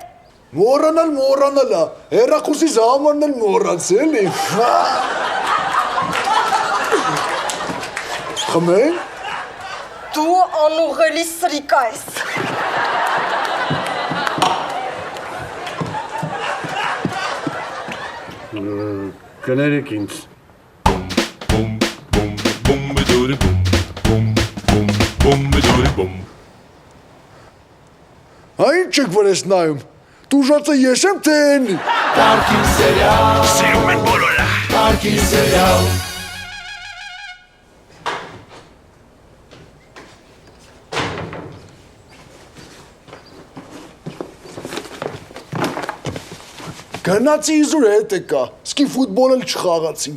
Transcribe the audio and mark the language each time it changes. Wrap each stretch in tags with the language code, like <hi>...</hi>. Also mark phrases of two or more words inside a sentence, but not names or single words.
<hy>Մոռանալ է, հեռախոսի ժամանն էլ մոռացել եմ։ Խմեն։ Դու անուղելի սրիկա ես։ Կներեք ինձ։ boom, boom, boom, doody boom, boom, boom, boom, doody boom. Այն չեք որ ես նայում։ Տուժածը ես եմ թե են։ Կարգին սերիալ, Սիրում են բոլորը։ կարգին սերիալ, Գնացի իզուր հետ եկա, սկի ֆուտբոլ էլ չխաղացինք։</hy>